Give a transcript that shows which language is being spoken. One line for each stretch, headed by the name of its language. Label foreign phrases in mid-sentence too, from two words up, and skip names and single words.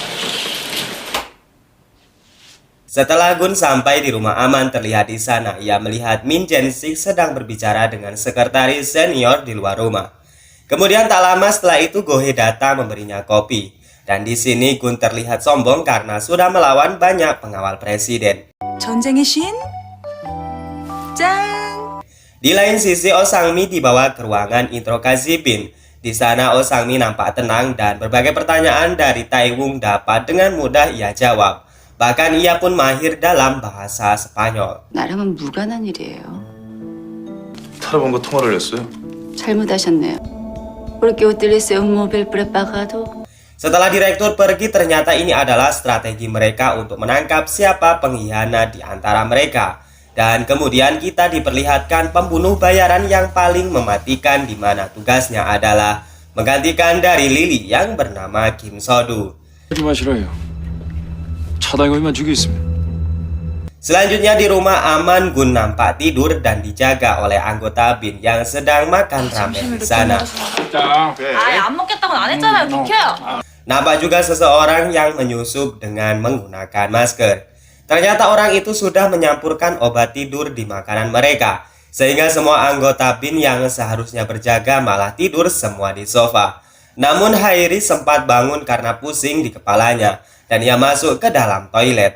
Indonesian: Setelah Gun sampai di rumah aman terlihat di sana, ia melihat Min Jae-sik sedang berbicara dengan sekretaris senior di luar rumah. Kemudian tak lama setelah itu Go-hye datang memberinya kopi. Dan di sini Gun terlihat sombong karena sudah melawan banyak pengawal presiden.
Korean: 전쟁의 신? 짠!
Indonesian: Di lain sisi, Oh Sang-mi dibawa ke ruangan interogasi Bin. Di sana Oh Sang-mi nampak tenang dan berbagai pertanyaan dari Tae-woong dapat dengan mudah ia jawab. Bahkan ia pun mahir dalam bahasa Spanyol.
Korean: 나랑은 무관한 일이에요. 타라본과 통화를 했어요. 잘못하셨네요.
Spanish: Porque utilicé un móvil prepagado.
Indonesian: Setelah direktur pergi, ternyata ini adalah strategi mereka untuk menangkap siapa pengkhianat di antara mereka. Dan kemudian kita diperlihatkan pembunuh bayaran yang paling mematikan, di mana tugasnya adalah menggantikan dari Lily yang bernama Kim So-do.
Korean: 하지 마시라요. 차당이만 죽여 있으면.
Indonesian: Selanjutnya di rumah aman, Gun nampak tidur dan dijaga oleh anggota Bin yang sedang makan ramen di sana.
Korean: 아예 안 먹겠다고는 안 했잖아요, 비켜요.
Indonesian: Nampak juga seseorang yang menyusup dengan menggunakan masker. Ternyata orang itu sudah menyampurkan obat tidur di makanan mereka, sehingga semua anggota Bin yang seharusnya berjaga malah tidur semua di sofa. Namun Hairi sempat bangun karena pusing di kepalanya, dan ia masuk ke dalam toilet.